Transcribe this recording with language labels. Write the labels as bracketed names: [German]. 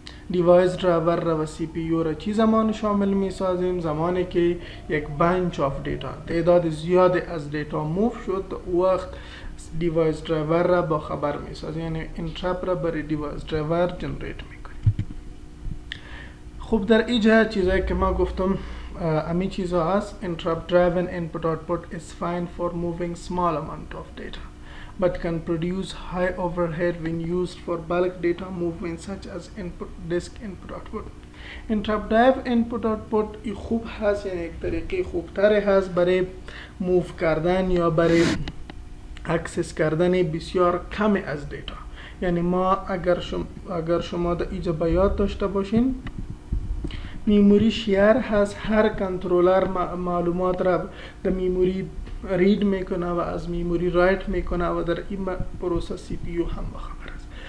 [Persian] دیوایس درایور را و CPU را چی زمان شامل میسازیم؟ زمانی که یک بنچ آف دیتا، تعداد زیاد از دیتا موو شد، وقت دیوایس درایور را با خبر میسازیم، یعنی اینترپت را برای دیوایس درایور جنریت میکنیم. خب در اینجا چیزایی که ما گفتم امی چیزا هست. [English] interrupt driven input output is fine for moving small amount of data but can produce high overhead when used for bulk data movement such as disk input output. [Persian] interrupt driven input output خوب هست، یعنی یک طریقه خوبتر هست برای موو کردن یا برای اکسس کردن بسیار کمی از دیتا. یعنی ما اگر شما در اینجا به یاد داشته باشین، میموری شیر هست، هر کنترلر معلومات را در میموری رید میکنه و از میموری رایت میکنه و در این پروسه سی پی یو هم بخبر است.